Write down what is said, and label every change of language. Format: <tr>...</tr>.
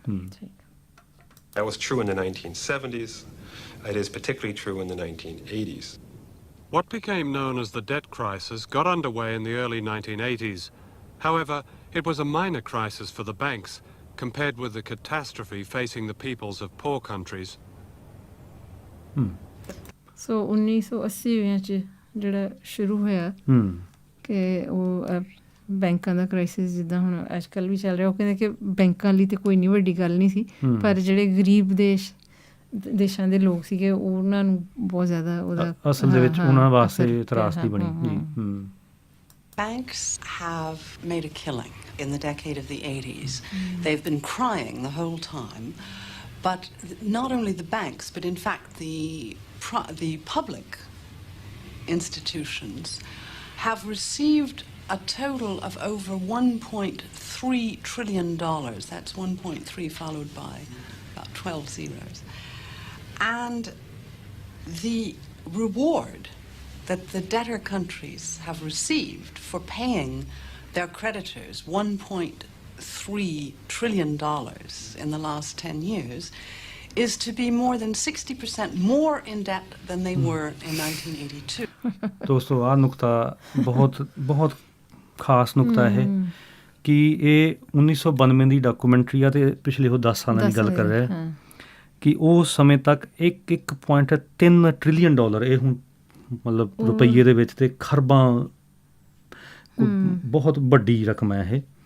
<en>That was true in the 1970s. It is particularly true in the 1980s. What became known as the debt crisis got underway in the early 1980s. However, it was a minor crisis for the banks compared with the catastrophe facing the peoples of poor countries.</en> <pa>ਸੋ 1980 'ਚ ਜਿਹੜਾ ਸ਼ੁਰੂ ਹੋਇਆ ਕਿ ਉਹ ਬੈਂਕਾਂ ਦਾ crisis ਜਿੱਦਾਂ ਹੁਣ ਅੱਜ ਕੱਲ੍ਹ ਵੀ ਚੱਲ ਰਿਹਾ, ਉਹ ਕਹਿੰਦੇ ਕਿ ਬੈਂਕਾਂ ਲਈ ਤਾਂ ਕੋਈ ਨਹੀਂ ਵੱਡੀ ਗੱਲ ਨਹੀਂ ਸੀ, ਪਰ ਜਿਹੜੇ ਗਰੀਬ ਦੇਸ਼ਾਂ ਦੇ ਲੋਕ ਸੀਗੇ ਉਹਨਾਂ ਨੂੰ ਬਹੁਤ ਜ਼ਿਆਦਾ ਉਹਦਾ ਅਸਲ ਦੇ ਵਿੱਚ ਉਹਨਾਂ ਵਾਸਤੇ ਤਰਾਸਦੀ ਬਣੀ ਜੀ।</pa> <en>Banks have made a killing in the decade of the 80s. They've been crying the whole time. But not only the banks, but in fact the public institutions have received a total of over $1.3 trillion. That's 1.3 followed by about 12 zeros. And the reward that the debtor countries have received for paying their creditors $1.3 trillion in the last 10 years is to be more than 60% more in debt than they were in 1982.</en> <pa>ਦੋਸਤੋ ਆਹ ਨੁਕਤਾ ਬਹੁਤ ਖਾਸ ਨੁਕਤਾ ਹੈ ਕਿ ਇਹ 1992 ਦੀ documentary ਆ ਅਤੇ ਪਿਛਲੇ ਉਹ 10 ਸਾਲਾਂ ਦੀ ਗੱਲ ਕਰ ਰਿਹਾ ਕਿ ਉਸ ਸਮੇਂ ਤੱਕ 1.3 ਟ੍ਰਿਲੀਅਨ ਡਾਲਰ, ਇਹ ਹੁਣ ਮਤਲਬ ਰੁਪਈਏ ਦੇ ਵਿੱਚ ਤੇ ਖਰਬਾਂ, ਬਹੁਤ ਵੱਡੀ ਰਕਮ ਹੈ ਇਹ।</pa>